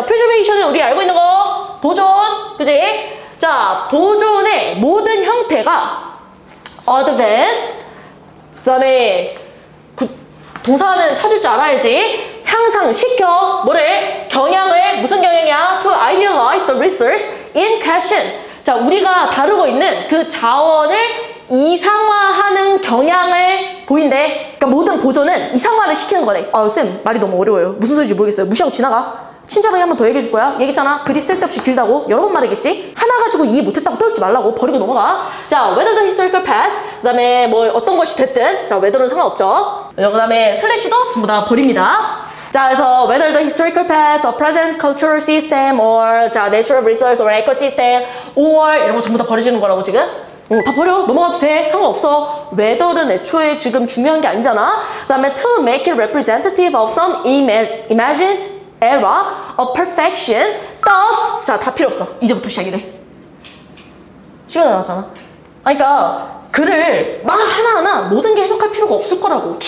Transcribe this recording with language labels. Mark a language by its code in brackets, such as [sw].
[ko] 자, preservation은 우리 알고 있는 거 보존, 그지? 자, 보존의 모든 형태가 advance. 그다음에 동사는 찾을 줄 알아야지. 향상시켜 뭐를? 경향을. 무슨 경향이야? [en] To idealize the resource in question. [ko] 자, 우리가 다루고 있는 그 자원을 이상화하는 경향을 보인대. 그러니까 모든 보존은 이상화를 시키는 거래. 아, 쌤 말이 너무 어려워요. 무슨 소리인지 모르겠어요. 무시하고 지나가. 친절하게 한 번 더 얘기해 줄 거야. 얘기했잖아. 글이 쓸데없이 길다고. 여러 번 말했겠지? 하나 가지고 이해 못했다고 떨지 말라고. 버리고 넘어가. 자, [en] whether the historical past. [ko] 그 다음에 뭐 어떤 것이 됐든. 자, whether는 상관없죠. 그 다음에 슬래시도 전부 다 버립니다. 자, 그래서 [en] whether the historical past, or present cultural system, or 자, natural resource, or ecosystem, or [ko] 이런 거 전부 다 버리시는 거라고 지금? 다 버려. 넘어가도 돼. 상관없어. whether는 애초에 지금 중요한 게 아니잖아. 그 다음에 [en] to make it representative of some imagined era of perfection, thus. [ko] 자, 다 필요 없어. 이제부터 시작이래. 시간이 나왔잖아. 그러니까 글을 막 하나하나 모든 게 해석할 필요가 없을 거라고.